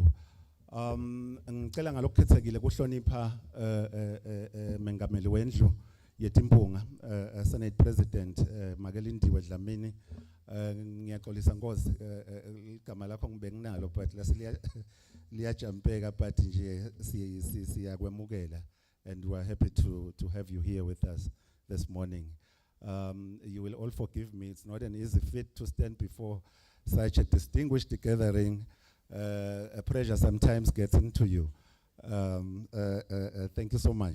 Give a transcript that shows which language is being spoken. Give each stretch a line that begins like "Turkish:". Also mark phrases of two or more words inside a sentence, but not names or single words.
Swati: Ngicela ngalokukhethekile kuhlonipha mengameli wendlu yetimpunga
English: Senate President
Swati: Makelindiwe Dlamini. Ngiyaxolisa Nkosi igama lakho ngibenginalo but liyajampeka but nje siyakwemukela
English: and we are happy to have you here with us this morning. You will all forgive me, it's not an easy feat to stand before such a distinguished gathering. A pressure sometimes gets into you. Thank you so much.